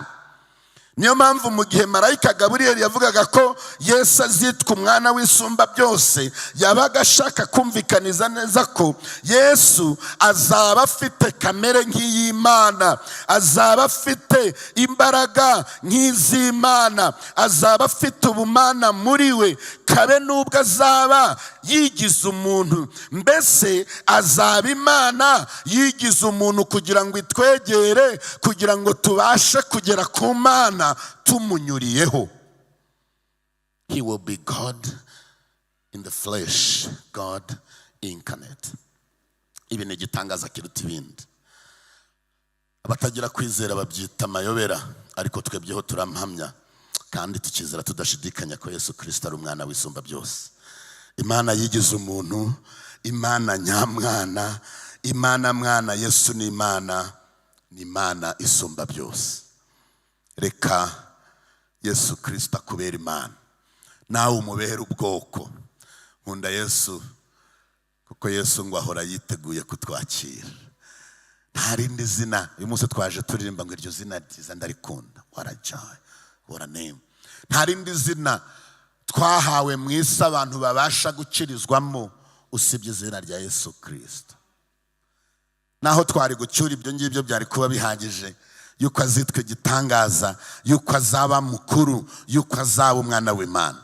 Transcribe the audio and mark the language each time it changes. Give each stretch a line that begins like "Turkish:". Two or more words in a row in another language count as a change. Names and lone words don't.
Kinyarwanda: Niyo mpamvu mu gihe marayika Gaburiyeli yavugaga ko Yesu azitwa umwana w'isumba byose, yabaga ashaka kumvikaniza neza ko Yesu azaba afite kamere nk'iy'Imana, azaba afite imbaraga nk'iz'Imana, azaba afite ubumana muri we, kabe n'ubwo azaba yigize umuntu. Mbese azaba Imana yigize umuntu kugira ngo itwegere, kugira ngo tubashe kugera ku Mana tumunyuriyeho.
English: He will be God in the flesh, God incarnate.
Kinyarwanda: Ibi ni igitangaza kiruta ibindi. Abatagira kwizera babyita amayobera, ariko twebyeho turampamya kandi tukizera tudashidikanya ko Yesu Kristo ari umwana w'isumba byose. Imana yigize umuntu, Imana nyamwana, Imana mwana. Yesu ni Imana, ni Imana isumba byose. Reka Yesu Kristo akubera Imana, nawe umubera ubwoko. Nkunda Yesu kuko Yesu ngo ahora yiteguye kutwakira. Nta rindi zina, uyu munsi twaje turirimba ngo iryo zina ryiza ndarikunda,
English: what a joy, what a name.
Kinyarwanda: Nta rindi zina twahawe mu isi abantu babasha gukirizwamo usibye izina rya Yesu Kristo. Naho twari gucyura ibyo ngibyo byari kuba bihagije, yuko azitwa igitangaza, yuko azaba mukuru, yuko azaba umwana w'Imana.